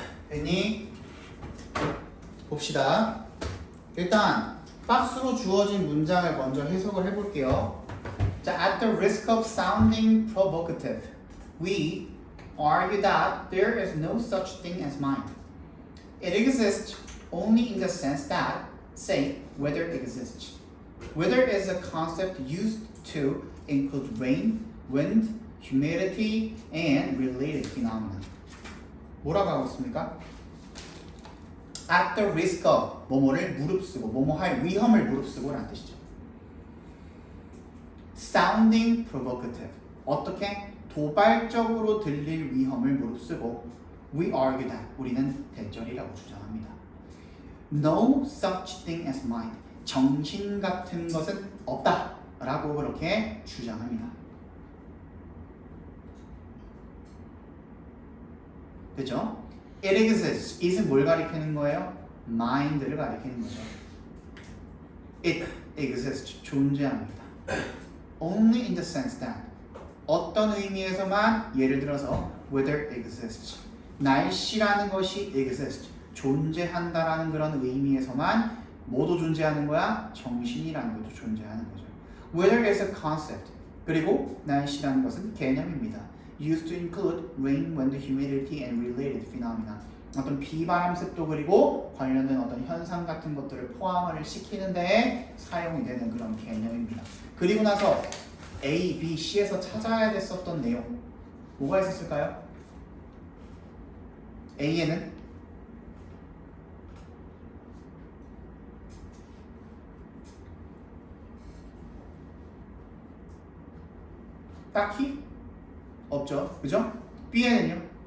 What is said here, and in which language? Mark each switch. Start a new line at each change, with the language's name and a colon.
Korean: 됐니? 봅시다. 일단 박스로 주어진 문장을 먼저 해석을 해볼게요. 자,
English: at the risk of sounding provocative, we argue that there is no such thing as mind. It exists only in the sense that, say, weather exists. Weather is a concept used to include rain, wind, humidity, and related phenomena.
Korean: 뭐라고 하고 있습니까?
English: At the risk of
Korean: 뭐뭐를 무릅쓰고 뭐뭐 할 위험을 무릅쓰고 라는 뜻이죠.
English: Sounding provocative.
Korean: 어떻게? 도발적으로 들릴 위험을 무릅쓰고
English: We argue that.
Korean: 우리는 대절이라고 주장합니다.
English: No such thing as mind.
Korean: 정신 같은 것은 없다 라고 그렇게 주장합니다. 그죠?
English: It exists.
Korean: it은 뭘 가리키는 거예요? mind를 가리키는 거죠.
English: It exists.
Korean: 존재합니다.
English: Only in the sense that.
Korean: 어떤 의미에서만 예를 들어서
English: weather exists.
Korean: 날씨라는 것이 exist. 존재한다라는 그런 의미에서만 뭐도 존재하는 거야? 정신이라는 것도 존재하는 거죠.
English: Weather is a concept.
Korean: 그리고 날씨라는 것은 개념입니다.
English: Used to include rain, wind, humidity, and related phenomena.
Korean: 어떤 비바람 습도 그리고 관련된 어떤 현상 같은 것들을 포함을 시키는 데에 사용이 되는 그런 개념입니다. 그리고 나서 A, B, C에서 찾아야 됐었던 내용 뭐가 있었을까요? A에는 딱히 없죠, 그죠? B에는요?